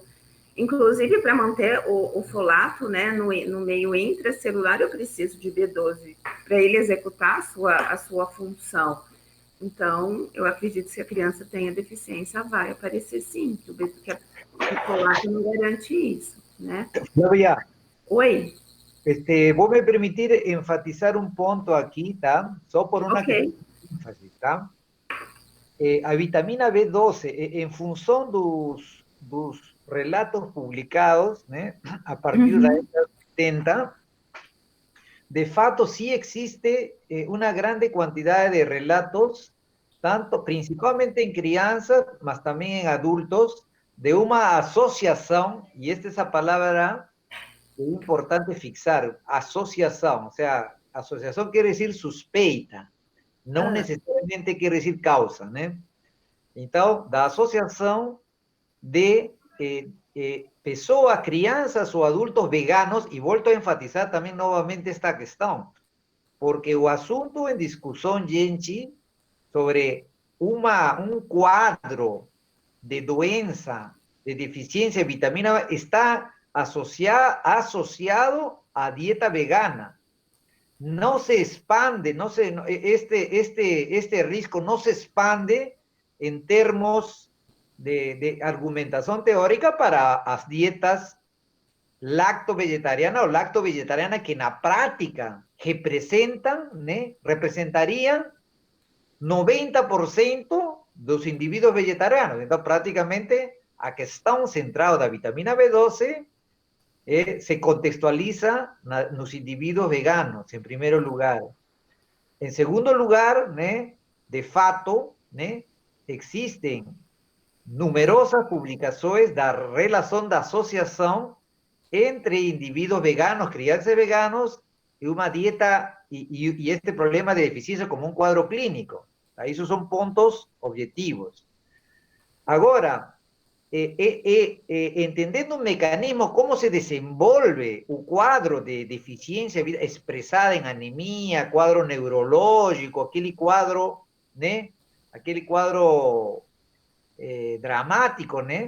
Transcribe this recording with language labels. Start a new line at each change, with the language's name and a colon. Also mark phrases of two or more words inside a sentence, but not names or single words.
Portuguese: Inclusive, para manter o folato, né, no meio intracelular, eu preciso de B12 para ele executar a sua função. Então, eu acredito que se a criança tenha deficiência, vai aparecer sim, que o folato não garante isso, né? Flavia, Oi,
Spanish: vos me permitir enfatizar un punto aquí,
Portuguese: ¿tá? Só por una ok.
Spanish: cuestión de énfasis,
Portuguese: ¿tá? A vitamina B12,
Spanish: en función
Portuguese: dos relatos publicados, né, a partir da Uhum.
Spanish: década de 70,
Portuguese: de fato
Spanish: sí existe una grande cantidad de relatos, tanto principalmente en crianzas, mas también en adultos, de una asociación, y esta es la palabra es importante fixar, asociación, o sea, asociación quiere decir
Portuguese: suspeita, não Ah, necessariamente quer dizer causa, né? Então, da associação de pessoas, crianças ou adultos veganos, e volto a enfatizar também novamente esta questão, porque o assunto em discussão, gente, sobre um quadro de doença, de deficiência de vitamina B, está associado à dieta vegana.
Spanish: No se expande, este riesgo no se expande en términos de argumentación teórica para las dietas lacto-vegetarianas o lacto-vegetarianas que en la práctica representan, ¿né? Representarían 90% de los individuos vegetarianos. Entonces, prácticamente, a que están centrados la vitamina B12 se contextualiza en los individuos veganos, en primer lugar. En segundo lugar, né,
Portuguese: de fato,
Spanish: né, existen numerosas publicaciones da relación de asociación entre individuos veganos, crianças veganos, y una dieta y este problema de deficiencia como un cuadro clínico. Esos son puntos objetivos. Ahora,
Portuguese: entendendo o mecanismo, como se desenvolve o quadro de deficiência expressada em anemia, quadro neurológico, aquele quadro, né? Aquele quadro dramático, né?